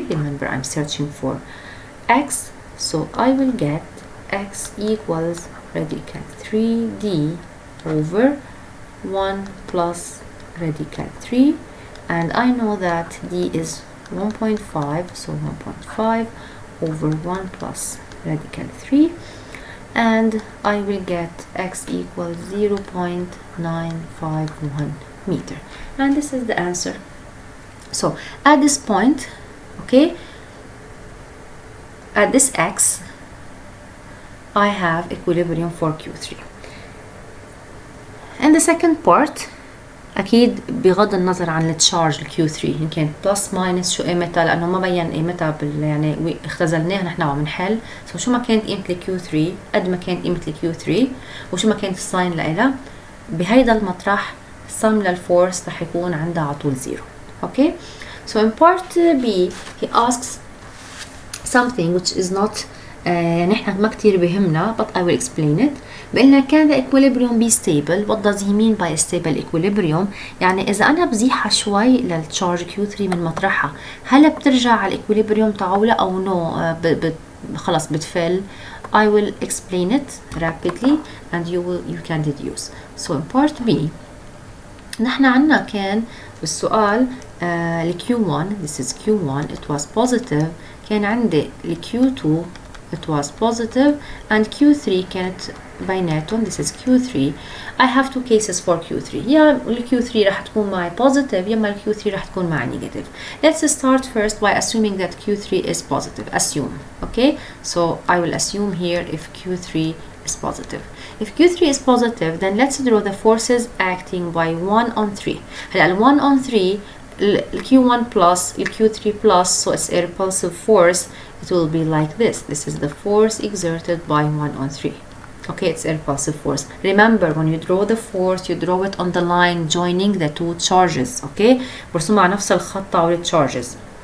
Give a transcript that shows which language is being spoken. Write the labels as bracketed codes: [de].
[en] Remember, I'm searching for x, so I will get x equals radical 3d over 1 plus radical 3, and I know that d is 1.5, so 1.5 over 1 plus radical 3, and I will get x equals 0.951 meter, and this is the answer. So at this point, okay, at this x, I have equilibrium for Q3. And the second part, [ar] أكيد بغض النظر عن التشارج Q3 يمكن بلس ماينس شو قيمتها، لأنه ما بين قيمتها يعني اختزلناها نحن وعم نحل. شو ما كانت قيمة Q3 قد ما كانت قيمة Q3 وشو ما كانت الساين لإلها، بهيدا المطرح السم للفورس رح يكون عندها على طول 0. [en] Okay, so in part B he asks something which is not [ar] نحن ما كتير بهمنا, [en] but I will explain it. [ar] بقلنا كان [en] the equilibrium be stable. What does he mean by stable equilibrium؟ [ar] يعني إذا أنا بزيحها شوي للتشارج Q3 من مطرحها، هل بترجع على equilibrium تعولة أو no؟ خلاص بتفل. [en] I will explain it rapidly and you can deduce. So in part B [ar] نحن عنا كان بالسؤال ل [en] Q1, this is Q1, it was positive. [ar] كان عندي ل [en] Q2 it was positive, and Q3 [ar] كانت بيناتهم, [en] this is Q3. I have two cases for Q3. [ar] يا ال Q3 راح تكون معي positive, يا ما ال Q3 راح تكون معي negative. [en] Let's start first by assuming that Q3 is positive. Assume, okay? So I will assume here if Q3 is positive. If Q3 is positive, then let's draw the forces acting by 1 on 3. هلا ال 1 on 3 ال Q1 plus ال Q3 plus, so it's a repulsive force. It will be like this. This is the force exerted by 1 on 3. Okay, it's a repulsive force. Remember, when you draw the force, you draw it on the line joining the two charges. [ar] Okay, برسم على نفس الخط تاع charges.